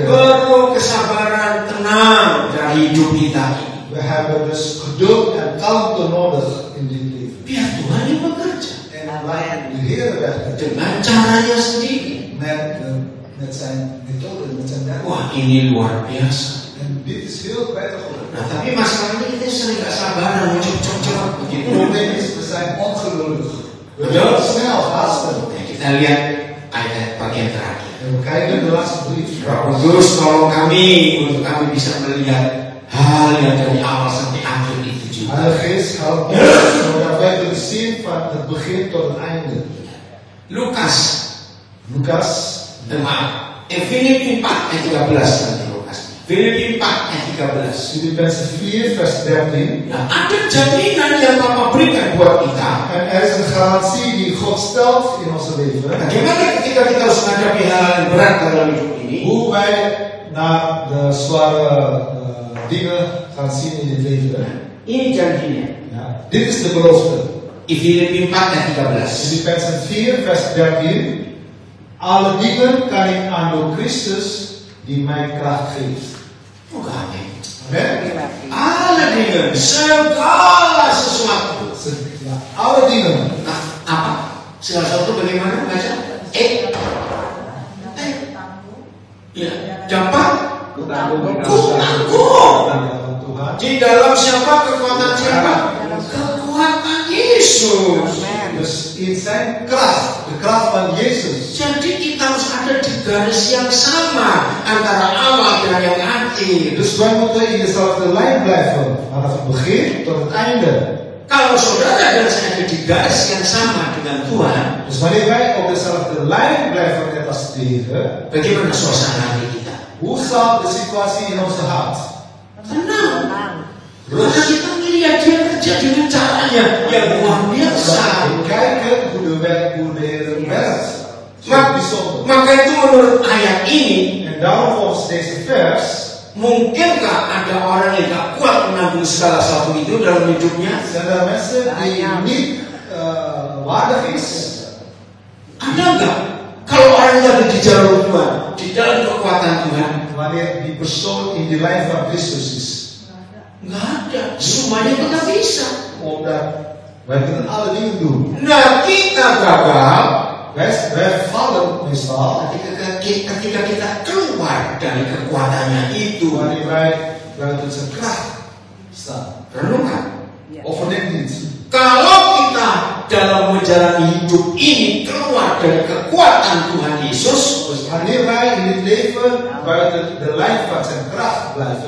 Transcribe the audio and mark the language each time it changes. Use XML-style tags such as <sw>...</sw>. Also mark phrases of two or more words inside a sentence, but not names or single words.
<id>perlu kesabaran tenang dari hidup kita ini.</id> <nl>we hebben dus geduld en kalmte nodig in dit leven.</nl> <id>Biar Tuhan yang bekerja</id> <nl>En laat de Heer werken</nl> <id>dengan caranya sendiri.</id> <nl>met zijn methode, met zijn werk.</nl> <id>Wah, ini luar biasa.</id> <nl>En dit is heel prettig.</nl> <id>Nah, tapi masalahnya kita sering gak sabaran, cepat begitu.</id> <nl>Het probleem is, we zijn ongeduldig. We Ja. willen snel haasten.</nl> <id>Nah, kita lihat ayat bagian terakhir.</id> <nl>En we kijken de laatste brief.</nl> <id>Roh Kudus tolong kami untuk kami bisa melihat hal yang dari awal sampai akhir itu juga.</id> <nl>Heilige Geest, help ons zodat wij kunnen zien van het begin tot het einde.</nl> <id>Lukas,</id> <nl>Lucas,</nl> <id>maaf, Filipi 4 ayat 13 nanti Lukas. Filipi 4 ayat 13.</id> <nl>Filippenzen 4 vers 13.</nl> <id>Nah, ada jaminan yang Bapak berikan buat kita.</id> <nl>En er is een garantie die God stelt in onze leven.</nl> <id>Bagaimana ketika kita harus menghadapi hal yang berat dalam hidup ini?</id> <nl>Hoe wij naar de zware dingen gaan zien in dit leven.</nl> <id>Ini janjinya.</id> <nl>Ja, dit is de belofte.</nl> <id>Di Filipi 4 ayat 13.</id> <nl>Filippenzen 4 vers 13. Alle dingen kan ik aan door Christus die mij kracht geeft.</nl> <id>Moga amin.</id> <nl>Amen. Alle dingen,</nl> <id>segala sesuatu.</id> <nl>Ja, alle dingen.</nl> <id>Nah, apa? Segala sesuatu bagaimana baca? Ya, gampang. Kutanggung Tuhan. Di dalam siapa kekuatan siapa? Kekuatan Yesus.</id> <nl>Dus in zijn kracht, de kracht van Jezus.</nl> <id>Jadi kita harus ada di garis yang sama antara awal dan yang akhir.</id> <nl>Dus wij moeten in dezelfde lijn blijven, vanaf het begin tot het einde.</nl> <id>Kalau saudara dan saya ada di garis yang sama dengan Tuhan,</id> <nl>Dus wanneer wij op dezelfde lijn blijven net als de Heer,</nl> <id>bagaimana suasana hati kita?</id> <nl>hoe staat de situatie in onze hart?</nl> <id>Tenang. Karena kita melihat dia kerja dengan caranya yang luar biasa.</id> <nl>We kijken hoe de Heer werkt. Zo bijzonder.</nl> <id>Maka itu menurut ayat ini,</id> <nl>En daarom volgens deze vers,</nl> <id>mungkinkah ada orang yang tak kuat menanggung segala sesuatu itu dalam hidupnya?</id> <nl>zijn er mensen die niet waardig is.</nl> <id>Ada enggak? Kalau orang yang ada di jalur Tuhan, di dalam kekuatan Tuhan,</id> <nl>Wanneer die persoon in de lijn van Christus is.</nl> <id>enggak ada. Semuanya kita bisa.</id> <nl>Omdat wij kunnen alle dingen doen.</nl> <id>Nah, kita gagal</id> <nl>Wij vallen meestal</nl> <id>ketika kita keluar dari kekuatannya itu.</id> <nl>wanneer wij buiten zijn kracht staan.</nl> <id>Renungkan.</id> <nl>Of verneem niet.</nl> <id>Kalau kita dalam menjalani hidup ini keluar dari kekuatan Tuhan Yesus,</id> <nl>Dus wanneer wij in dit leven buiten de lijn van zijn kracht blijven,</nl>